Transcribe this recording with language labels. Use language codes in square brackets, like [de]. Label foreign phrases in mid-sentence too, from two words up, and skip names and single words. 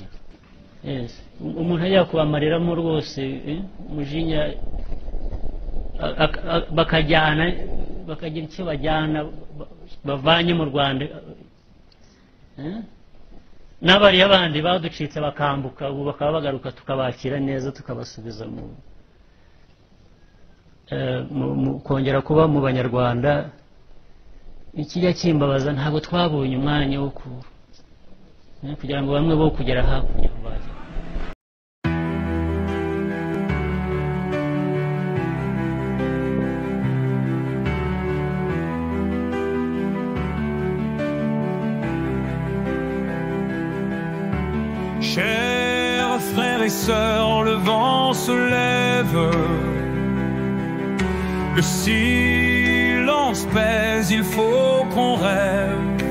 [rw] Umuntu ajya kubamareramo rwose umujinya, bakajyana bakagira icyo bajyana bavanye mu Rwanda, n'abariya bandi baducitse bakambuka ubu bakaba bagaruka tukabakira neza tukabasubiza kongera kuba mu Banyarwanda. Ikijya kimbabaza ntabwo twabonye umwanya wo kugira ngo bamwe bo kugera hakurya bajya. [fr] Chers frères et sœurs, le vent se lève, le silence pèse, il faut qu'on rêve.